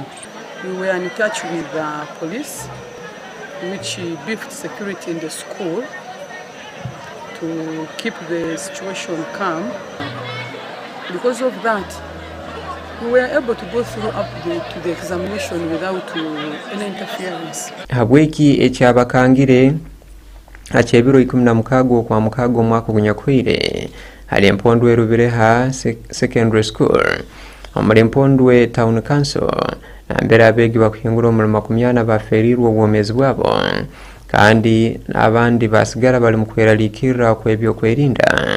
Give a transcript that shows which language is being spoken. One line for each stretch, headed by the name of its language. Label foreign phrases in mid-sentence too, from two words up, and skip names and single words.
English: We were in touch with the police, which beefed security in the school to keep the situation calm. Because of that, we were able to go through up to the examination without any interference.
Tooro: Habweki ekyabakangire achebiro 16 kwa mukago mwaka gunyakwaire hali empondwe Rubireha Secondary School omuli empondwe
English: Town Council
Tooro: nambere abeegi bakuhingura omulimo 10 baferirwa obwomezi bwabo kandi abandi basigara bali mu kweraliikirira kw'ebyokwerinda.